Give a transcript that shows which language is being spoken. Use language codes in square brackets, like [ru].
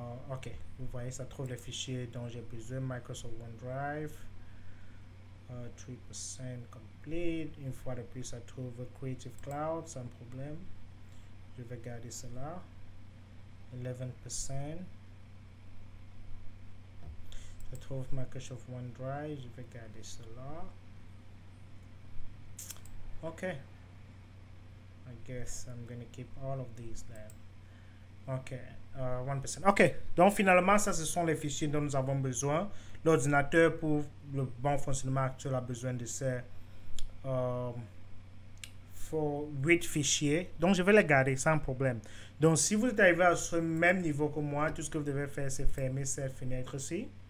[fr] Ok, vous voyez, ça trouve les fichiers dont j'ai besoin. Microsoft OneDrive, 3% complete. Une fois de plus, ça trouve Creative Cloud, sans problème. Je vais garder cela. 11%. Je trouve Microsoft OneDrive, je vais garder cela. Ok. [en] I guess I'm going to keep all of these then. [fr] Ok, 1%. Ok, donc finalement, ça ce sont les fichiers dont nous avons besoin. L'ordinateur pour le bon fonctionnement actuel a besoin de ces 8 fichiers. Donc je vais les garder sans problème. Donc si vous êtes arrivé à ce même niveau que moi, tout ce que vous devez faire, c'est fermer cette fenêtre-ci.